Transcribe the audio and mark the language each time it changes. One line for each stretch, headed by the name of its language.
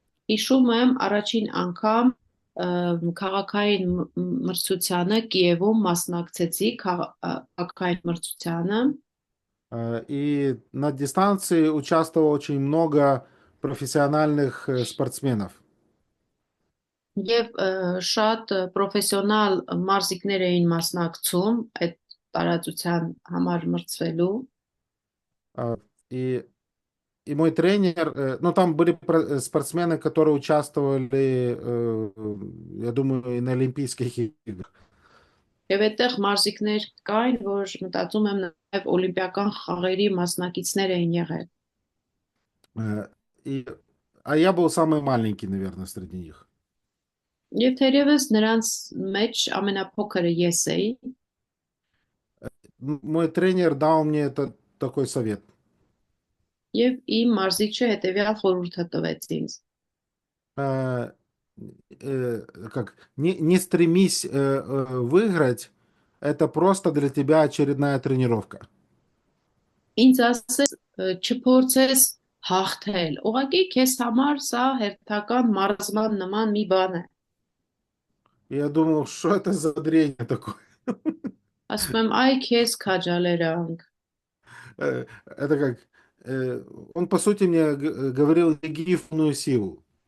Armenian: Հիշում եմ առաջին անգամ քաղաքային մրցությանը Կիևում մասնակցեցի քաղաքային մրցությանը։
Russian: И на дистанции участвовало очень много профессиональных спортсменов.
Armenian: Եվ շատ պրոֆեսիոնալ մարզիկներ էին մասնակցում այդ տարածության համար մրցվելու։
Russian: И мой тренер, ну там были спортсмены, которые участвовали, я думаю, и на Олимпийских играх.
Armenian: Եվ այդտեղ մարզիկներ կային, որ մտածում եմ նաև օլիմպիական խաղերի մասնակիցներ էին եղել։
Russian: А я был самый маленький, наверное, среди них.
Armenian: Եվ թերևս նրանց մեջ ամենափոքրը ես էի։
Russian: мой тренер дал мне такой совет.
Armenian: Եվ իմ մարզիչը հետևյալ խորհուրդը տվեց ինձ.
Russian: Э, как, не стремись выиграть, это просто для тебя очередная тренировка.
Armenian: Ինձ ասեց չփորձես հաղթել։ Ուղղակի քեզ համար սա հերթական մարզման նման մի բան է։
Russian: И я думал, что это за дрень такое?
Armenian: Ասում եմ, այ քեզ քաջալերանք։
Russian: Это как, он по сути мне говорил, беги в полную силу.